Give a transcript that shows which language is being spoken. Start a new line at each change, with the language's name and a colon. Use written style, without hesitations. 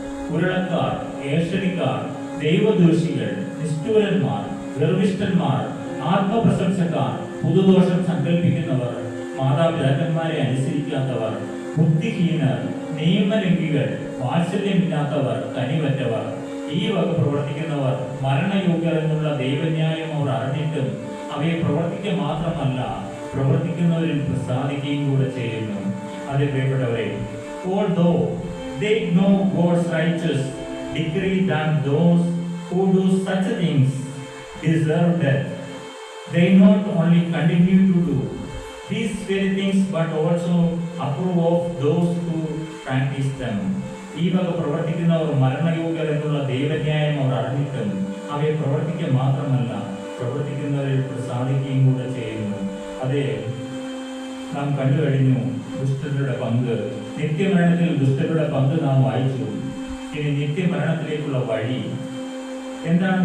Malayalam: കുരളക്കാർ, ഏഷണിക്കാർ, ദൈവദോഷികൾ, നിഷ്ഠൂരന്മാർ, ഗർവിഷ്ഠന്മാർ, ആത്മപ്രശംസക്കാർ, പുതുദോഷം സങ്കല്പിക്കുന്നവർ, മാതാപിതാക്കന്മാരെ അനുസരിക്കാത്തവർ, ബുദ്ധിഹീനർ, നിയമലംഘികൾ, വാത്സല്യമില്ലാത്തവർ, കനിവറ്റവർ, ഈ വക പ്രവർത്തിക്കുന്നവർ മരണയോഗ്യർ എന്നുള്ള ദൈവന്യായം അവർ അറിഞ്ഞിട്ടും അവയെ പ്രവർത്തിക്കുക മാത്രമല്ല, പ്രവർത്തിക്കുന്നവരിൽ പ്രസാദിക്കുകയും കൂടെ ചെയ്യുന്നു. അത് പ്രിയപ്പെട്ടവരെ,
English: although they know God's righteous decree that those who do such things deserve death, they not only continue to do these very things but also approve of those who practice them.
Malayalam: ഈ വക പ്രവർത്തിക്കുന്നവർ മരണയോഗ്യർ എന്നുള്ള ദൈവന്യായം അവർ അറിഞ്ഞിട്ടും അവയെ പ്രവർത്തിക്കുക മാത്രമല്ല, പ്രവർത്തിക്കുന്നവരിൽ പ്രസാദിക്കുകയും കൂടെ ചെയ്യുന്നു. അതെ, നാം കണ്ടു കഴിഞ്ഞു ദുഷ്ടരുടെ പങ്ക്. നിത്യമരണത്തിൽ ദുഷ്ടരുടെ പങ്ക് നാം വായിച്ചു. ഇനി നിത്യമരണത്തിലേക്കുള്ള വഴി എന്താണ്?